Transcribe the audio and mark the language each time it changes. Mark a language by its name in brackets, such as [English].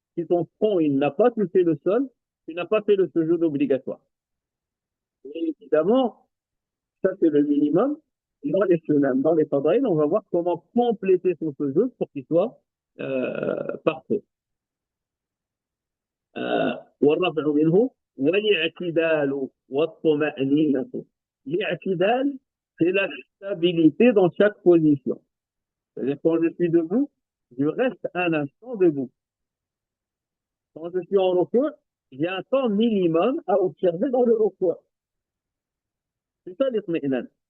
[French] Si ton front il n'a pas touché le sol, tu n'as pas fait le sujoud obligatoire. Et évidemment, ça c'est le minimum. Dans les sunam, dans les fadaïl, on va voir comment compléter son sujoud pour qu'il soit parfait. [Arabic] والرفع منه والاعتدال والطمأنينة. [French] L'aictidal, c'est la stabilité dans chaque position. C'est-à-dire quand je suis debout, je reste un instant debout. Quand je suis en recours, j'ai un temps minimum à observer dans le recours. C'est ça l'itmi'nan.